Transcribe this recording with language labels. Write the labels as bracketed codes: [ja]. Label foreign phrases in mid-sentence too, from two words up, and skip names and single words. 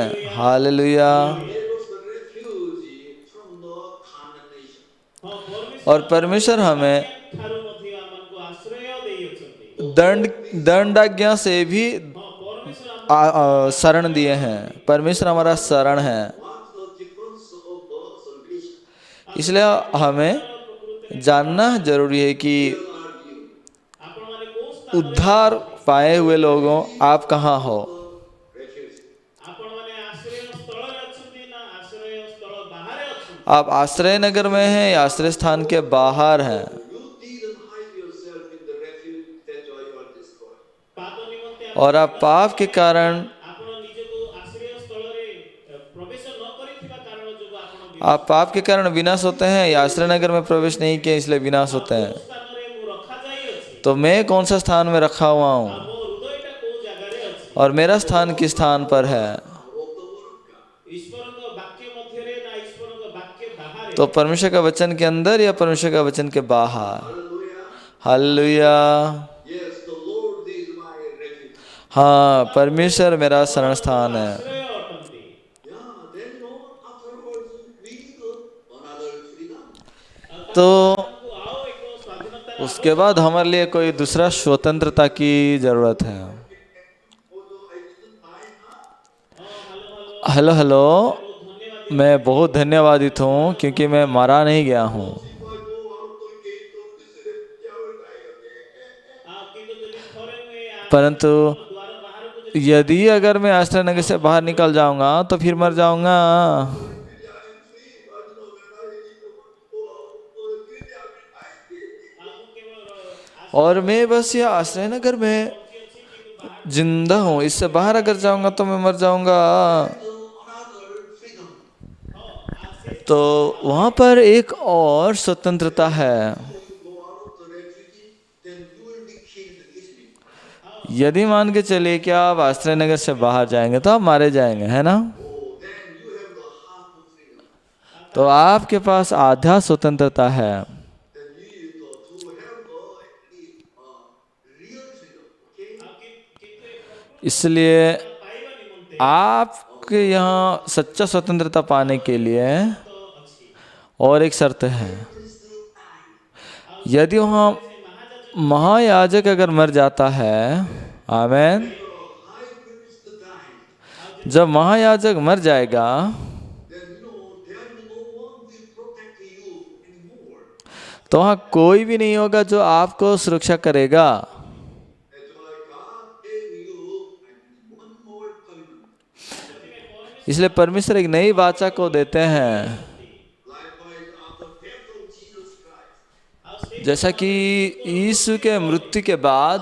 [hi] हालेलुया। [en] gave us the refuge from the condemnation. [or] ହଁ ପରମେଶ୍ୱର [hi] और परमेश्वर हमें [or] ଠାରୁ ମଧ୍ୟ ଆମମାନଙ୍କୁ ଆଶ୍ରୟ ଦେଇଅଛନ୍ତି। [hi] दंडाज्ञा से भी [or] ହଁ ପରମେଶ୍ୱର [hi] शरण दिए हैं। परमेश्वर हमारा शरण है। [en] What's the difference of the salvation? [hi] इसलिए हमें जानना जरूरी है कि [en] Where are you? [or] ଆପଣମାନେ କୋଉ [hi] उद्धार पाए हुए लोगों आप कहाँ हो। [en] The refuge. [or] ଆପଣମାନେ ଆଶ୍ରୟ ସ୍ଥଳରେ ଅଛନ୍ତି ନା ଆଶ୍ରୟ ସ୍ଥଳ ବାହାରେ ଅଛନ୍ତି? [hi] आप आश्रय नगर में हैं या आश्रय स्थान के बाहर हैं। [en] You didn't hide yourself in the refuge, that's why you are destroyed. [or] ପାପ ନିମନ୍ତେ [hi] और आप पाप के कारण [or] ଆପଣ ନିଜକୁ ଆଶ୍ରୟ ସ୍ଥଳରେ ପ୍ରବେଶ ନ କରିଥିବା କାରଣ ଯୋଗୁଁ ଆପଣ [hi] आप पाप के कारण विनाश होते हैं या आश्रय नगर में प्रवेश नहीं किए इसलिए विनाश होते हैं। [or] କୋଉ ସ୍ଥାନରେ ମୁଁ ରଖାଯାଇଅଛି [hi] तो मैं कौन सा स्थान में रखा हुआ [or] ଆଉ [hi] हूँ [or] ମୋ ହୃଦୟଟା କୋଉ ଜାଗାରେ ଅଛି? [hi] और मेरा स्थान किस स्थान पर है। [en] Of the word of God. [or] ଈଶ୍ୱରଙ୍କ ବାକ୍ୟ ମଧ୍ୟରେ ନା ଈଶ୍ୱରଙ୍କ ବାକ୍ୟ ବାହାରେ? [hi] तो परमेश्वर का वचन के अंदर या परमेश्वर का वचन के बाहर। [en] Hallelujah. [hi] हालेलुया। [en] Yes, the Lord is my refuge. [hi] हाँ परमेश्वर मेरा शरण स्थान है। [or] ଆଶ୍ରୟ ଅଟନ୍ତି। [en] Yeah, then afterwards we need another freedom. [hi] तो [or] ଆମକୁ ଆଉ ଏକ ସ୍ୱାଧୀନତାର [hi] उसके बाद हमारे लिए कोई दूसरा स्वतंत्रता की जरूरत है। [en] Although I didn't die, hello hello. [or] ଧନ୍ୟବାଦ। [hi] मैं बहुत धन्यवादित हूँ क्योंकि मैं मारा नहीं गया हूँ। [en] if I go out the gate of this refuge, I will die again. [or] କିନ୍ତୁ ଯଦି ଥରେ ମୁଁ ଏ [hi] परंतु [or] ଦ୍ୱାର ବାହାରକୁ ଯଦି [hi] यदि अगर मैं आश्रय नगर से बाहर निकल जाऊंगा तो फिर मर जाऊंगा। [en] I am free, but no, when I need to go out of the refuge, I will die again. [or] ମୁଁ କେବଳ [hi] और मैं बस ये आश्रय नगर में जिंदा हूँ, इससे बाहर अगर जाऊंगा तो मैं मर जाऊंगा। [en] Another freedom. [hi] तो वहाँ पर एक और स्वतंत्रता है। [en] You go out of the refuge, then you will be killed easily. [hi] यदि मान के चलिए कि आप आश्रय नगर से बाहर जाएंगे तो आप मारे जाएंगे, है ना। [en] Oh, then you have the half of freedom. [hi] तो आपके पास आधा स्वतंत्रता है। [en] Then you need to have the actually real freedom. Okay? [hi] इसलिए [or] ପାଇବା ନିମନ୍ତେ [hi] आपके यहाँ सच्चा स्वतंत्रता पाने के लिए और एक शर्त है। यदि वहाँ महायाजक अगर मर जाता है, आमेन, [en] High priest died. [hi] जब महायाजक मर जाएगा [en] Then there no one will protect you anymore. [hi] तो वहाँ कोई भी नहीं होगा जो आपको सुरक्षा करेगा। [en] That's why God gave you one more covenant. [hi] इसलिए परमेश्वर एक नई वाचा को देते हैं। [en] Likewise, after death of Jesus Christ, [hi] जैसा कि यीशु के मृत्यु के बाद